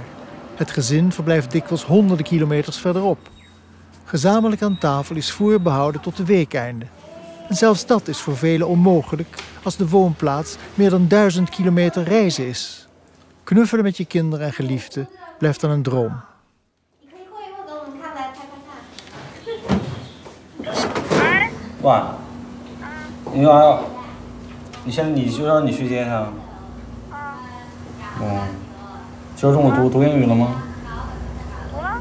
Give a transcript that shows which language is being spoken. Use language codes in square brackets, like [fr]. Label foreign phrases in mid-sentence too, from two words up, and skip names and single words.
[nl] Het gezin verblijft dikwijls honderden kilometers verderop. Gezamenlijk aan tafel is voorbehouden tot de weekeinden. En zelfs dat is voor velen onmogelijk als de woonplaats meer dan 1000 kilometer reizen is. Knuffelen met je kinderen en geliefden blijft dan een droom. [zh] 喂，你好，你现在你就让你去接他。哦，今儿中午读英语了吗？读了。